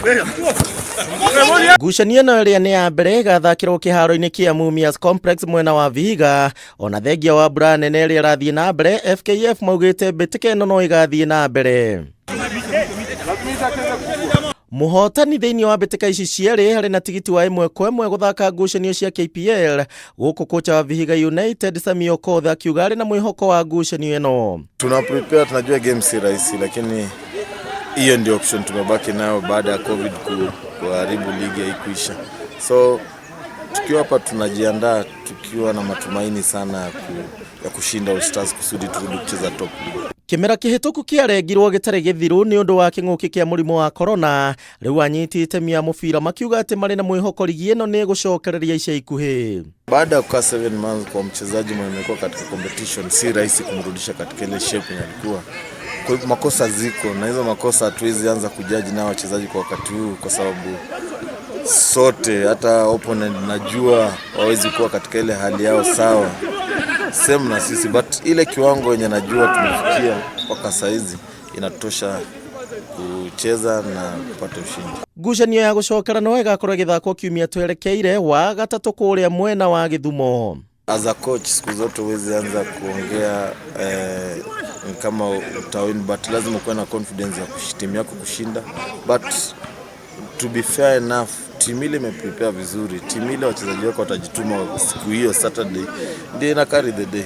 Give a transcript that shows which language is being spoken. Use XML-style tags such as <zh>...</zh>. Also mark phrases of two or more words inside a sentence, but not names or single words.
<ki>Ngucanio ĩno ĩrĩa nĩ ya mbere ĩgathakĩrwo kĩharo-inĩ kĩa Mumias Complex mwena wa Vihiga, ona thengia wa mbura nene ĩrĩa ĩrathiĩ na mbere, FKF maugĩte mbĩtĩka ĩno no ĩgathiĩ na mbere. Mũhotani thĩinĩ wa mbĩtĩka ici cierĩ harĩ na tigiti wa 1-1 gũthaka ngucanio cia KPL, gũkũ kocha wa Vihiga United Samio Kotha akiuga arĩ na mwĩhoko wa ngucanio ĩno.</ki> <sw>Tuna prepare, tunajua game si rahisi, lakini hiyo ndio option tumebaki nayo baada ya COVID kuharibu ligi haikuisha. So tukiwa hapa tunajiandaa tukiwa na matumaini sana ya kushinda Allstars kusudi turudi kucheza</sw> <en>top league.</en> <ki>Kimera kĩhĩtũku kĩarengirwo gĩtarĩ gĩthiru nĩ ũndũ wa kĩng'ũki kĩa mũrimũ wa corona, rĩu anyitĩte mia mũbira makiuga atĩ marĩ na mwĩhoko rigi ĩno nĩ gucokereria ica ikuhi.</ki> <sw>Baada ya kukaa 7 months kwa mchezaji mwenye amekuwa katika competition, si rahisi kumrudisha katika ile shape alikuwa. Kwa hivyo makosa ziko, na hizo makosa hatuwezi anza kujaji na wachezaji kwa wakati huu, kwa sababu sote hata opponent najua hawezi kuwa katika ile hali yao sawa same na sisi, but ile kiwango yenye najua tumefikia mpaka saizi inatosha kucheza na kupata ushindi.</sw> <ki>Ngucanio ya gucokera no ĩgakorwo ĩgĩthakwo kiumia twerekeire wa gatatũ kũrĩa mwena wa Githumo.</ki> <en>As a coach</en> <sw>siku zote huwezi anza kuongea kama utawin, but lazima kuwa na confidence ya timu yako kushinda.</sw> <en>But to be fair enough,</en> <sw>timu ile imeprepare vizuri, timu ile wachezaji wako watajituma siku hiyo Saturday, ndio ina</sw> <en>carry the day.</en>